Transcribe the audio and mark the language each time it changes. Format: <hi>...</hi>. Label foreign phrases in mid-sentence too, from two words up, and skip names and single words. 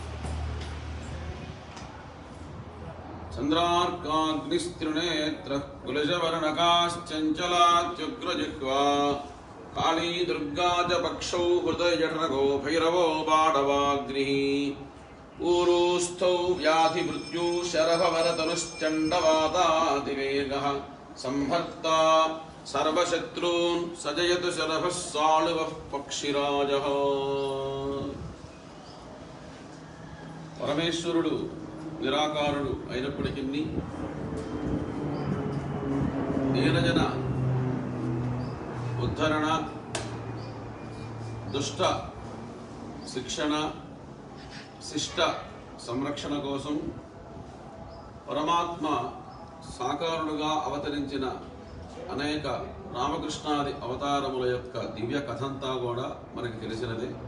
<sa>चंद्रार्काग्निस्त्रिनेत्रः कुलशवर्णकाश्चञ्चलात्युग्रजिह्वा काली दुर्गा च पक्षौ हृदयजठरगो भैरवो बाडवाग्निः ऊरूस्थौ व्याधिमृत्यु शरभवरतनुश्चण्डवातादिवेगः संहर्ता सर्वशत्रून् सजयतु शरभः साळुवः पक्षिराजः।</sa> <te>పరమేశ్వరుడు నిరాకారుడు అయినప్పటికీ దీనజన ఉద్ధరణ, దుష్ట శిక్షణ, శిష్ట సంరక్షణ కోసం పరమాత్మ సాకారుడుగా అవతరించిన అనేక రామకృష్ణాది అవతారముల యొక్క దివ్య కథంతా కూడా మనకి తెలిసినదే.</te>